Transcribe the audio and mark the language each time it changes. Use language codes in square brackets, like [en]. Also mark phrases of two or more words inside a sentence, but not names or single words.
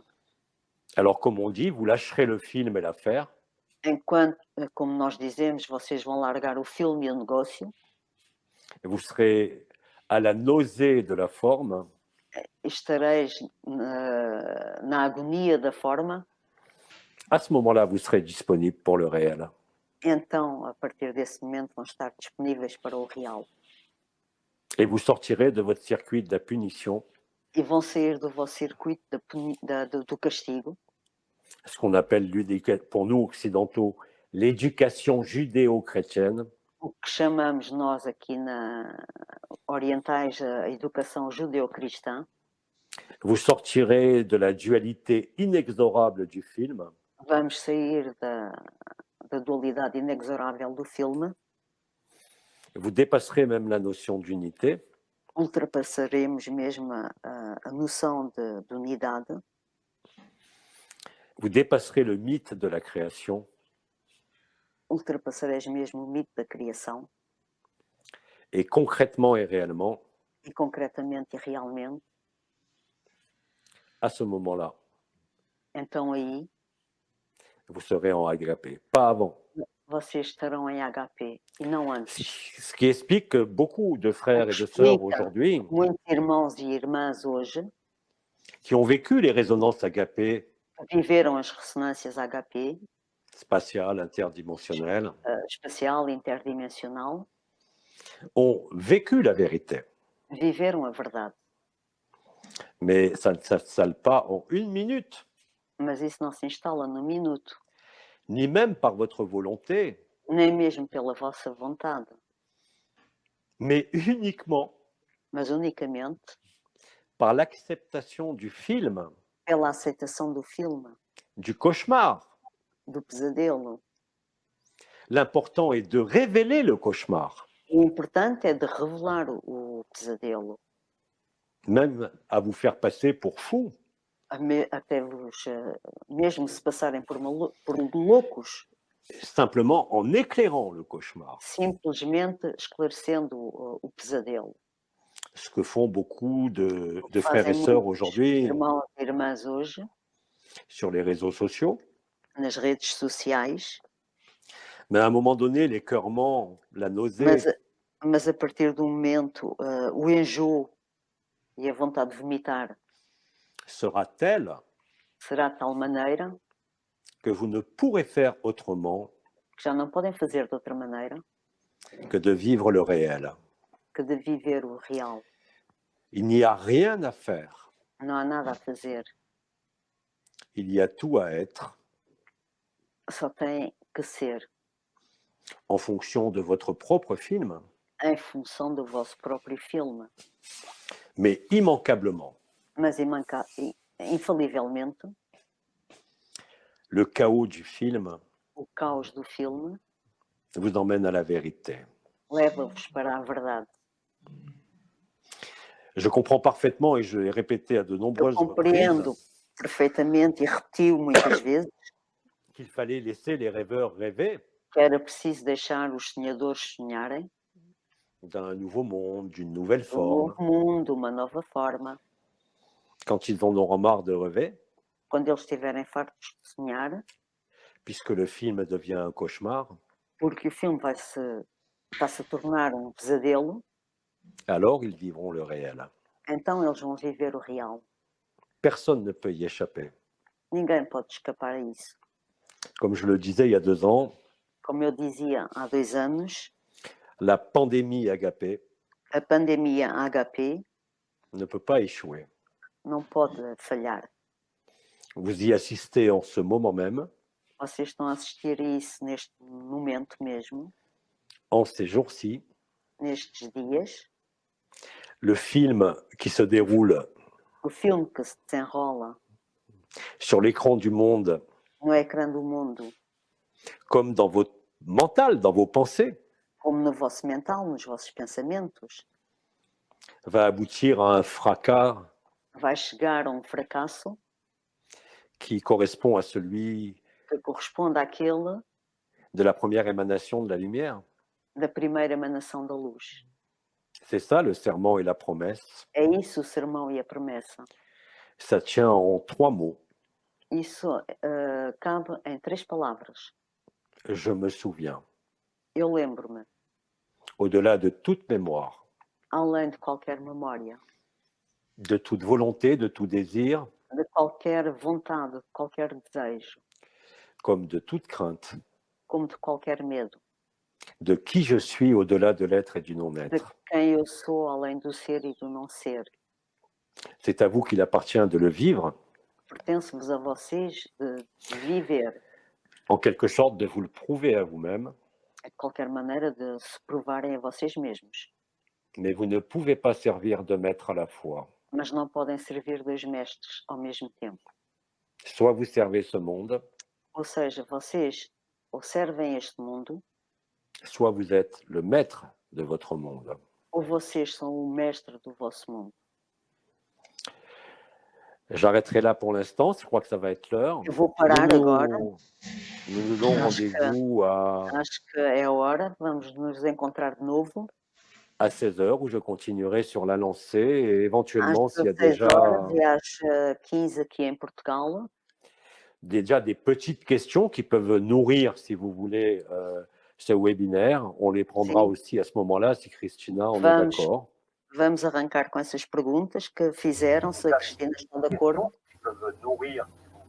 [fr] alors comme on dit, vous lâcherez le film et l'affaire, [pt] enquanto, como nós dizemos, vocês vão largar o filme e o negócio, [fr] et vous serez à la nausée de la forme, [pt] estareis na agonia da forma, [fr] à ce moment-là, vous serez disponible pour le réel. [pt] então, a partir desse momento, vão estar disponíveis para o real. [fr] Et vous sortirez de votre circuit de la punition, [pt] E vão sair do vosso circuito do castigo, [fr] ce qu'on appelle, pour nous occidentaux, l'éducation judéo-chrétienne, [pt] o que chamamos nós aqui orientais a educação judeu-cristã. [fr] vous sortirez de la dualité inexorable du film, [pt] Vamos sair da dualidade inexorável do filme, [fr] vous dépasserez même la notion d'unité, [pt] ultrapassaremos mesmo a noção de unidade, [fr] vous dépasserez le mythe de la création, [pt] ultrapassareis mesmo o mito da criação, [fr] et concrètement et réellement, [pt] e concretamente e realmente, [fr] à ce moment-là, [pt] então aí [fr] vous serez en agapé, pas avant. [pt] vocês estarão em HP e não antes. [fr] Ce qui explique que beaucoup de frères et de [pt] Explica. [fr] sœurs aujourd'hui, [pt] Muitos irmãos e irmãs hoje [fr] qui ont vécu les résonances agapées [pt] viveram as ressonâncias HP, [fr] spatiales, interdimensionnelles, [pt] espacial, interdimensional, [fr] ont vécu la vérité. [pt] viveram a verdade. [fr] Mais ça ne s'installe pas en une minute, [pt] Mas isso não se instala no minuto, [fr] ni même par votre volonté, [pt] nem mesmo pela vossa vontade, [fr] mais uniquement [pt] mas unicamente [fr] par l'acceptation du film, [pt] pela aceitação do filme, [fr] du cauchemar. [pt] do pesadelo. [fr] L'important est de révéler le cauchemar, [pt] O importante é de revelar o pesadelo, [fr] même à vous faire passer pour fou. [pt] até vos, mesmo se passarem por loucos, [fr] Simplement en éclairant le cauchemar, [pt] simplesmente esclarecendo o pesadelo. [fr] ce que font beaucoup de frères [pt] Fazem [fr] et sœurs [pt] muitos [fr] aujourd'hui [pt] irmãos e irmãs hoje, [fr] sur les réseaux sociaux. [pt] nas redes sociais, [fr] Mais à un moment donné, l'écœurement, la nausée, [pt] mas a partir do momento, o enjoo e a vontade de vomitar [fr] sera telle [pt] será de tal maneira [fr] que vous ne pourrez faire autrement [pt] que já não podem fazer de outra maneira [fr] que de vivre le réel. [pt] que de viver o real. [fr] Il n'y a rien à faire, [pt] Não há nada a fazer, [fr] il y a tout à être [pt] só tem que ser [fr] en fonction de votre propre film, [pt] em função do vosso próprio filme. [fr] mais immanquablement, [pt] Mas infalivelmente, [fr] le chaos du film [pt] o caos do filme [fr] vous emmène à la vérité. [pt] leva-vos para a verdade. [fr] Je comprends parfaitement et je l'ai répété à de [pt] Eu [fr] nombreuses [pt] compreendo [fr] reprises [pt] perfeitamente e repetiu muitas vezes [fr] qu'il fallait laisser les rêveurs rêver [pt] que era preciso deixar os sonhadores sonharem [fr] d'un nouveau monde, d'une nouvelle [pt] um [fr] forme. [pt] novo mundo, uma nova forma. [fr] Quand ils en auront marre de rêver, [pt] Quando eles estiverem fartos de sonhar, [fr] puisque le film devient un cauchemar, [pt] porque o filme vai-se tornar um pesadelo, [fr] alors ils vivront le réel. [pt] então eles vão viver o real. [fr] Personne ne peut y échapper. [pt] Ninguém pode escapar a isso. [fr] Comme je le disais il y a 2 ans, [pt] Como eu dizia há 2 anos, [fr] la pandémie agapée [pt] a pandemia HP [fr] ne peut pas échouer. [pt] não pode falhar. [fr] Vous y assistez en ce moment même, [pt] Vocês estão a assistir a isso neste momento mesmo, [fr] en ces jours-ci. [pt] nestes dias. [fr] Le film qui se déroule [pt] O filme que se desenrola [fr] sur l'écran du monde, [pt] no ecrã do mundo, [fr] comme dans vos mental, dans vos pensées, [pt] como no vosso mental, nos vossos pensamentos, [fr] va aboutir à un fracas [pt] vai chegar a um fracasso [fr] qui correspond à celui [pt] que corresponde àquele [fr] de la première émanation de la lumière. [pt] da primeira emanação da luz. [fr] C'est ça le serment et la promesse. [pt] É isso o sermão e a promessa. [fr] Ça tient en 3 mots. [pt] Isso cabe em 3 palavras. [fr] Je me souviens. [pt] Eu lembro-me, [fr] Au-delà de toute mémoire, [pt] além de qualquer memória, [fr] de toute volonté, de tout désir, [pt] de qualquer vontade, de qualquer desejo, [fr] comme de toute crainte, [pt] como de qualquer medo, [fr] de qui je suis au-delà de l'être et du [pt] de [fr] non-être. [pt] quem eu sou além do ser e do não ser. [fr] C'est à vous qu'il appartient de le vivre, [pt] Pertence-vos a vocês de viver, [fr] en quelque sorte de vous le prouver à vous-même, [pt] de qualquer maneira, de se provarem a vocês mesmos. [fr] mais vous ne pouvez pas servir de maître à la fois. [pt] Mas não podem servir 2 mestres ao mesmo tempo. [fr] Soit vous servez ce monde, [pt] Ou seja, vocês ou servem este mundo, [fr] soit vous êtes le maître de votre monde. [pt] ou vocês são o mestre do vosso mundo. [fr] J'arrêterai là pour l'instant, je crois que ça va être l'heure. [pt] Eu vou parar agora. [fr] Nous nous donnons [pt] Acho que- [fr] rendez-vous [pt] Acho que é a hora. Vamos nos encontrar de novo [fr] à 16h où je continuerai sur la lancée et [pt] às [fr] éventuellement s'il y a [pt] 16 horas [fr] déjà, [pt] e às 15 aqui em Portugal. [fr] déjà des petites questions qui peuvent nourrir, si vous voulez, ce webinaire, on les prendra [pt] Sim. [fr] aussi à ce moment-là, si Christina en est [pt] Vamos. [fr] d'accord. [pt] Vamos arrancar com essas perguntas que fizeram, se a Cristina está de acordo. [fr] Qui peuvent nourrir